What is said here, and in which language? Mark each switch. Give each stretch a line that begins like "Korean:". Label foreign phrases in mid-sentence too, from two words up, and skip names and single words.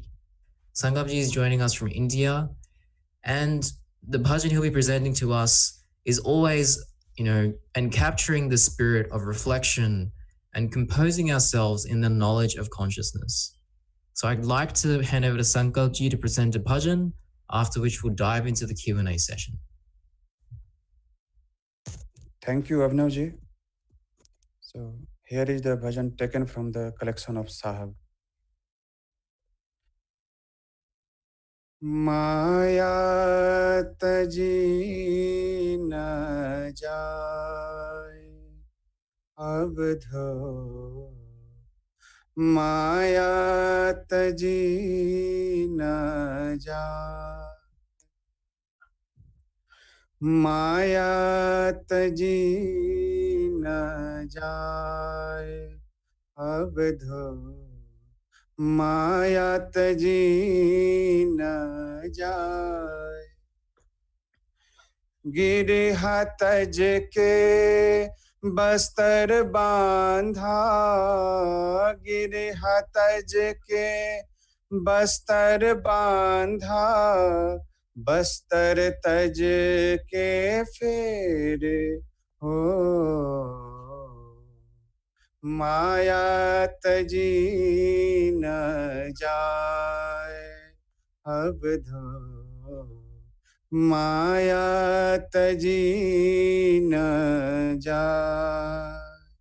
English: Sankalp Ji is joining us from India, and the bhajan he'll be presenting to us is always, and capturing the spirit of reflection and composing ourselves in the knowledge of consciousness. So I'd like to hand over to Sankalp Ji to present a bhajan, after which we'll dive into the Q&A session. Thank you, Abhinav Ji. So here is the bhajan taken from the collection of Sahab.
Hindi: माया तजी न जाए अबधो, माया तजी न जाए, माया तजी न जाए अबधो, माया तजी न जाए. गिरहा तज के बस्तर बांधा, गिरहा तज के बस्तर बांधा, बस्तर तज के फिर हो, माया तजी न जाए अबधो, माया तजी न जाए।